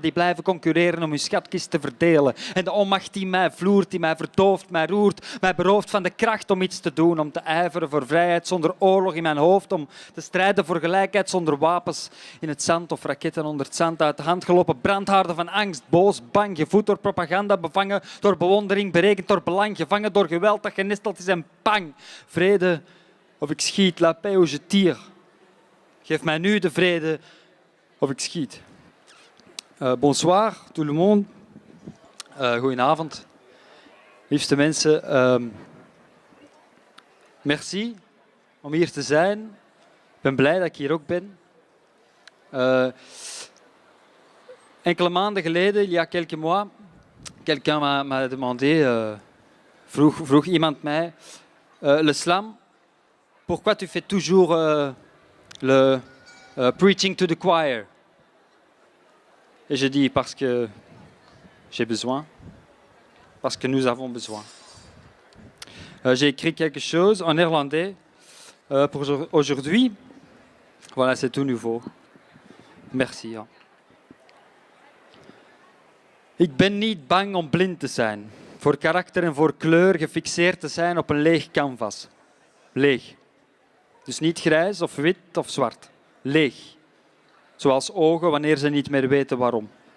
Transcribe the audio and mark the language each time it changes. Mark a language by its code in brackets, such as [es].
[nl] Die blijven concurreren om hun schatkist te verdelen. En de onmacht die mij vloert, die mij verdooft, mij roert, mij berooft van de kracht om iets te doen. Om te ijveren voor vrijheid zonder oorlog in mijn hoofd. Om te strijden voor gelijkheid zonder wapens. In het zand of raketten onder het zand uit de hand gelopen. Brandhaarden van angst, boos, bang. Gevoed door propaganda, bevangen door bewondering. Berekend door belang, gevangen door geweld dat genesteld is en pang. Vrede of ik schiet, [fr] la paix ou je tire. [nl] Geef mij nu de vrede of ik schiet. [fr] Bonsoir, tout le monde. [nl] Goedenavond. Liefste mensen, merci om hier te zijn. Ik ben blij dat ik hier ook ben. Enkele maanden geleden, [fr] il y a quelques mois, quelqu'un m'a demandé, [nl] vroeg iemand mij, [fr] l'islam, pourquoi tu fais toujours le [en] preaching to the choir? [fr] Et je dis parce que j'ai besoin, parce que nous avons besoin. J'ai écrit quelque chose en néerlandais pour aujourd'hui. Voilà, c'est tout nouveau. Merci. Ja. [nl] Ik ben niet bang om blind te zijn. Voor karakter en voor kleur gefixeerd te zijn op een leeg canvas. Leeg. Dus niet grijs of wit of zwart. Leeg. Zoals ogen wanneer ze niet meer weten waarom.